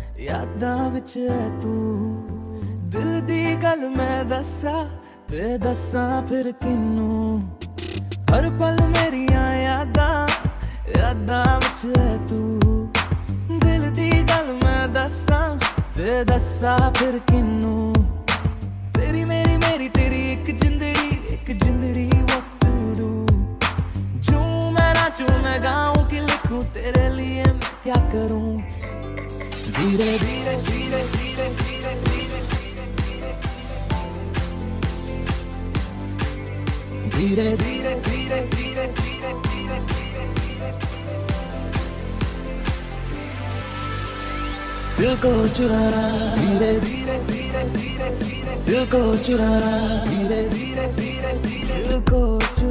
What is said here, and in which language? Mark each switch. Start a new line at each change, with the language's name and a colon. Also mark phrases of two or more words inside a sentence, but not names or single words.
Punjabi: ਯਾਦਾਂ ਵਿਚ ਹੈ ਤੂ ਦਿਲ ਦੀ ਗੱਲ ਮੈਂ ਦੱਸਾ ਤੇ ਦੱਸਾਂ ਫਿਰ ਕਿਨੂ ਹਰ ਪਲ ਮੇਰੀਆਂ ਯਾਦਾਂ ਵਿਚ ਹੈ ਤੂ ਦਿਲ ਦੀ ਗੱਲ ਮੈਂ ਦੱਸਾਂ ਤੇ ਦੱਸਾਂ ਫਿਰ ਕਿਨੂ ਤੇਰੀ ਮੇਰੀ ਮੇਰੀ ਤੇਰੀ ਇਕ ਜਿੰਦੜੀ
English: what to do
Hindi: जूं मैं नाचूं मैं गाऊं कि लिखूं तेरे लिए मैं क्या करूं धीरे धीरे धीरे धीरे धीरे धीरे धीरे धीरे धीरे धीरे धीरे दिल को चुराना धीरे धीरे धीरे धीरे धीरे दिल को चुराना धीरे धीरे धीरे धीरे दिल को